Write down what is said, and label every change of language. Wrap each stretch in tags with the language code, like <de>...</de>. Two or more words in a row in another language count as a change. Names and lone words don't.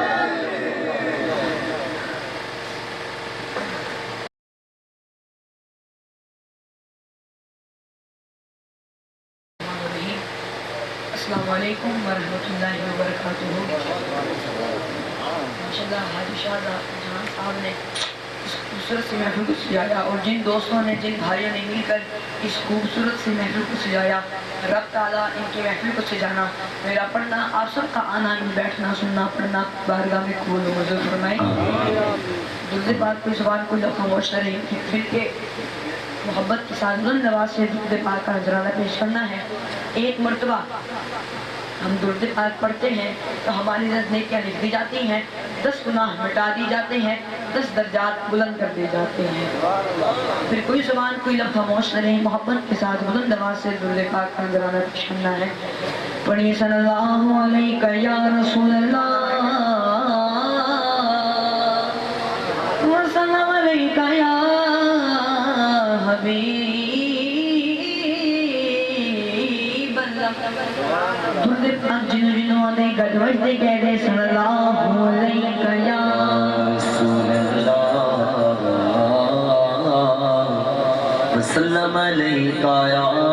<ar>السلام علیکم ورحمۃ اللہ وبرکاتہ.</ar> <ur>ماشاءاللہ حاجی شاہ جہاں صاحب نے اس خوبصورت سی محفل کو سجایا اور جن دوستوں نے جن بھائیوں نے مل کر اس خوبصورت سی محفل کو سجایا، رب تعالیٰ ان کی محفل کو سجانا، میرا پڑھنا، آپ سب کا آنا، ان بیٹھنا، سننا، پڑھنا بارگاہ میں قبول و منظور فرمائے. درود پاک کی زبان کو جب خاموش نہ رہی، پھر کے محبت کے ساتھ بلند آواز سے درود پاک کا نذرانہ پیش کرنا ہے. ایک مرتبہ ہم درود پاک پڑھتے ہیں تو ہماری 10 نیکیاں لکھ دی جاتی ہیں، 10 گناہ مٹا دی جاتے ہیں، 10 درجات بلند کر دیے جاتے ہیں. پھر کوئی زبان کوئی لفظ خاموش نہ رہی، محبت کے ساتھ بلند آواز سے درود پاک کا نذرانہ پیش کرنا ہے.</ur> <ar>پڑھیے صلى الله عليه يا رسول الله وسلم عليك يا حبيب الله.</ar> <pa>درود پاک جنہاں جنہاں آندے گج وجدے کہہ دے</pa> <ar>صلى الله عليه يا رسول الله وسلم عليك يا</ar>